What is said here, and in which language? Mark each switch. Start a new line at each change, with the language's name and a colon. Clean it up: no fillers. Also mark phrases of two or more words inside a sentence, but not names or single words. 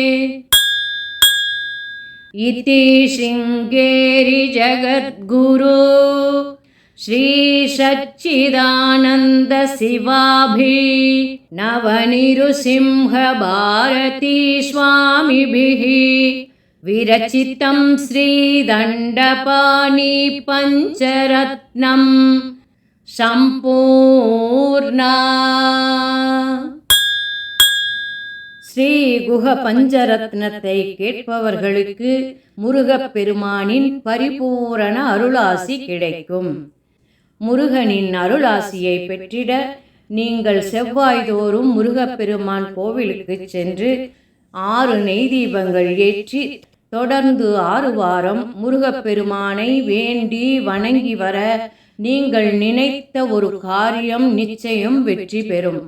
Sanskrit: इति शृङ्गेरि जगद्गुरु श्रीसच्चिदानन्दशिवाभिनवनिरुसिंहभारती स्वामिभिः विरचितं श्रीदण्डपाणि पञ्चरत्नं
Tamil: सम्पूर्णा ஸ்ரீ குஹ பஞ்சரத்னத்தை கேட்பவர்களுக்கு முருகப்பெருமானின் பரிபூரண அருளாசி கிடைக்கும். முருகனின் அருளாசியை பெற்றிட நீங்கள் செவ்வாய்தோறும் முருகப்பெருமான் கோவிலுக்கு சென்று 6 நெய் தீபங்கள் ஏற்றி தொடர்ந்து 6 வாரம் முருகப்பெருமானை வேண்டி வணங்கி வர நீங்கள் நினைத்த ஒரு காரியம் நிச்சயம் வெற்றி பெறும்.